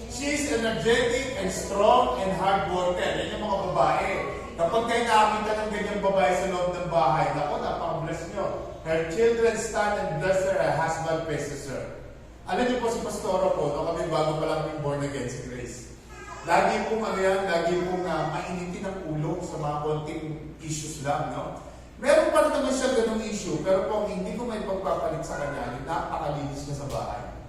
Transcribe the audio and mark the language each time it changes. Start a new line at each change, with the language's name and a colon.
English: She's energetic and strong and hard worker.
Filipino: Yan yung mga babae. Kapag kayo nakakita ng ganyang babae sa loob ng bahay, naku, napaka-bless nyo.
English: Her children stand and bless her, her husband praises her.
Filipino: Alam niyo po si Pastora po, no, kami bago pa lang yung born again si Grace. Lagi pong mainitin ang ulo sa mga konting issues lang, no? Meron pa rin naman siya ganung issue, pero po hindi ko may pagpapalit sa kanya, yung napakalinis niya sa bahay.